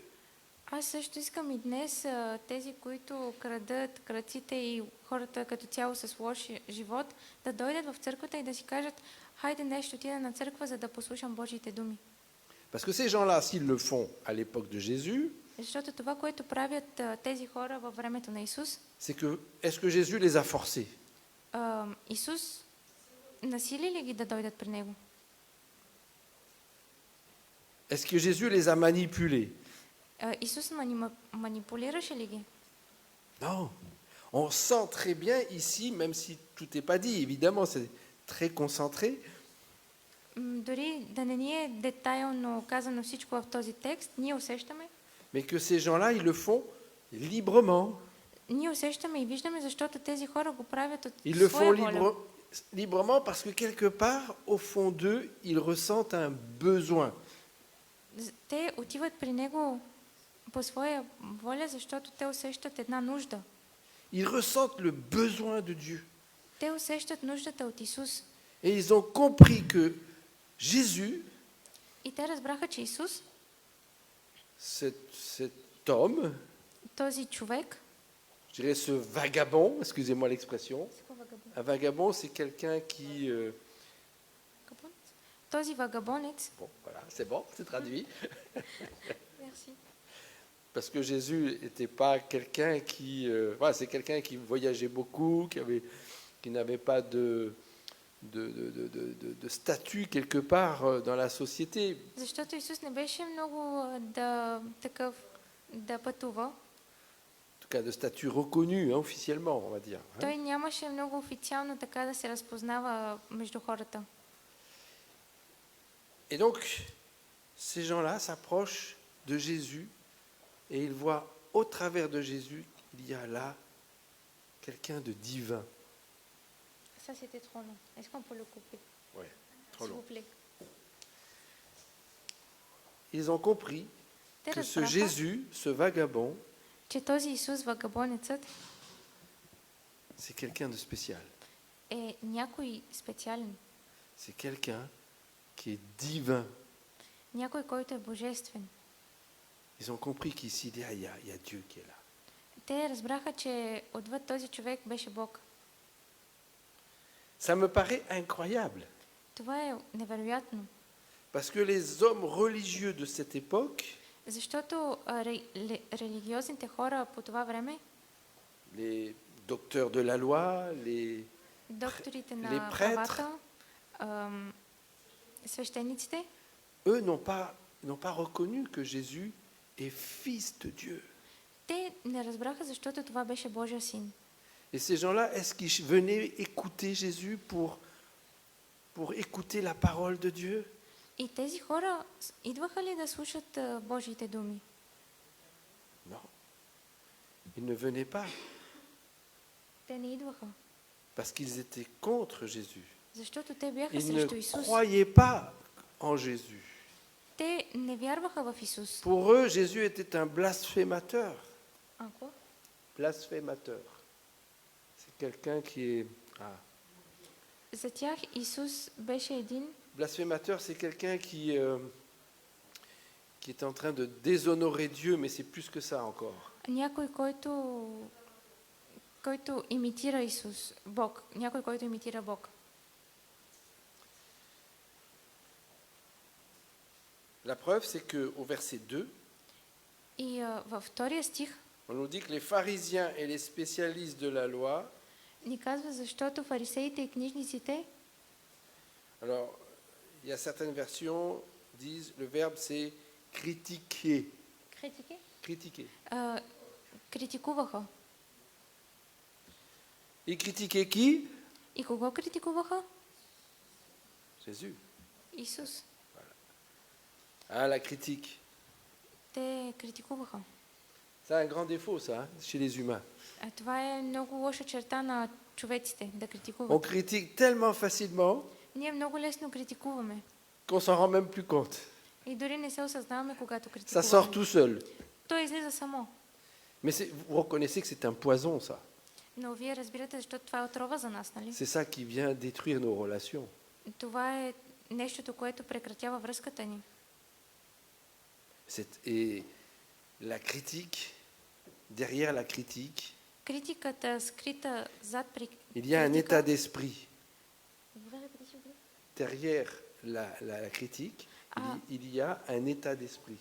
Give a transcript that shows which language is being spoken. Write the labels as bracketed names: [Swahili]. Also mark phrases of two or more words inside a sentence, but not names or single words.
[Bulgarian] Аз също искам и днес тези, които крадат, крадците и хората като цяло с лош живот, да дойдат в църквата и да си кажат: хайде днес ще отида на църква, за да послушам Божиите думи. [French] Parce que ces gens-là, s'ils le font à l'époque de Jésus, [Bulgarian] Защото това, което правят тези хора във времето на Исус, [French] c'est que, est-ce que Jésus les a forcés? [Bulgarian] Исус насили ли ги да дойдат при Него? [French] Est-ce que Jésus les a manipulés? [Bulgarian] Исус манипулираше ли ги? [French] Non. On sent très bien ici, même si tout n'est pas dit, évidemment, c'est très concentré, [Bulgarian] Дори да не ни е детайлно казано всичко в този текст, ние усещаме. [French] mais que ces gens-là, ils le font librement. [Bulgarian] Ние усещаме и виждаме, защото тези хора го правят от [French] Ils le [Bulgarian] своя [French] font [Bulgarian] воля. [French] librement parce que quelque part, au fond d'eux, ils ressentent un besoin. [Bulgarian] Те отиват при него по своя воля, защото те усещат една нужда. [French] Ils ressentent le besoin de Dieu. [Bulgarian] Те усещат нуждата от Исус. [French] Et ils ont compris que Jésus, [Bulgarian] И те разбраха, че Исус, [French] cet homme, [Bulgarian] този човек, [French] je dirais ce vagabond, excusez-moi l'expression, un vagabond, c'est quelqu'un qui... [Bulgarian] този вагабонец, [French] Bon, voilà, c'est bon, c'est traduit. Merci. Parce que Jésus n'était pas quelqu'un qui... voilà, c'est quelqu'un qui voyageait beaucoup, qui n'avait pas de statut quelque part dans la société. [Bulgarian] Защото Исус не беше много да пътува. [French] tout cas de statut reconnu, hein, officiellement, on va dire. Hein. [Bulgarian] Той нямаше много официално така да се разпознава между хората. [French] Et donc, ces gens-là s'approchent de Jésus et ils voient au travers de Jésus qu'il y a là quelqu'un de divin. Ça, c'était trop long. Est-ce qu'on peut le couper? Ouais, trop S'il vous long. plaît. Ils ont compris [Bulgarian] Те [French] que ce [Bulgarian] разбраха, [French] Jésus, ce vagabond, [Bulgarian] че този Исус, вагабонецът, [French] c'est quelqu'un de spécial. [Bulgarian] е някой специален. [French] C'est quelqu'un qui est divin. [Bulgarian] Някой, който е божествен. [French] Ils ont compris qu'ici, il y a Dieu qui est là. [Bulgarian] Те разбраха, че отвъд този човек беше Бог. [French] Ça me paraît incroyable, [Bulgarian] Това е невероятно, [French] parce que les hommes religieux de cette époque, [Bulgarian] защото религиозните хора по това време, [French] les docteurs de la loi, les [Bulgarian] докторите [French] les [Bulgarian] на [French] prêtres, [Bulgarian] правата, свещениците, [French] eux n'ont pas reconnu que Jésus est fils de Dieu. [Bulgarian] те не разбраха, защото това беше Божия син. [French] Et ces gens-là, est-ce qu'ils venaient écouter Jésus pour écouter la parole de Dieu? [Bulgarian] И тези хора идваха ли да слушат Божиите думи? [French] Non. Ils ne venaient pas [Bulgarian] Те не идваха, [French] parce qu'ils étaient contre Jésus. [Bulgarian] защото те бяха [French] Ils [Bulgarian] срещу [French] ne [Bulgarian] Исус. [French] croyaient pas en Jésus. [Bulgarian] Те не вярваха в Исус. [French] Pour eux, Jésus était un blasphémateur. [Bulgarian] Ако? [French] Blasphémateur. C'est quelqu'un qui est... Ah. [Bulgarian] За тях Исус беше един, [French] Blasphémateur, c'est quelqu'un qui est en train de déshonorer Dieu, mais c'est plus que ça encore. [Bulgarian] някой, който имитира Исус, Бог. Някой, който имитира Бог. [French] La preuve, c'est qu'au verset 2, [Bulgarian] И във втория стих [French] on nous dit que les pharisiens et les spécialistes de la loi, [Bulgarian] ни казва, защото фарисеите и книжниците, [French] alors il y a certaines versions disent le verbe c'est critiquer. Critiquer. [Bulgarian] критикуваха. [French] Et critiquer qui? [Bulgarian] И кого критикуваха? [French] Jésus. [Bulgarian] Исус. [French] Ah, la critique. [Bulgarian] Те критикуваха. [French] C'est un grand défaut, ça, hein, chez les humains. [Bulgarian] Това е много лоша черта на човеците, да [French] On [Bulgarian] критикуват. [French] critique tellement facilement [Bulgarian] Ние много лесно критикуваме. [French] qu'on s'en rend même plus compte. [Bulgarian] И дори не се осъзнаваме, когато [French] Ça [Bulgarian] критикуваме. [French] sort tout seul. [Bulgarian] Той излиза само. [French] Mais vous reconnaissez que c'est un poison, ça. [Bulgarian] Но вие разбирате, защото това е отрова за нас, нали? [French] C'est ça qui vient détruire nos relations. [Bulgarian] Това е нещото, което прекратява връзката ни. [French] Et la critique, derrière la critique, [Bulgarian] Критиката, скрита зад [French] il y a un état [Bulgarian] критика. [French] d'esprit. Derrière la critique, il y a un état d'esprit.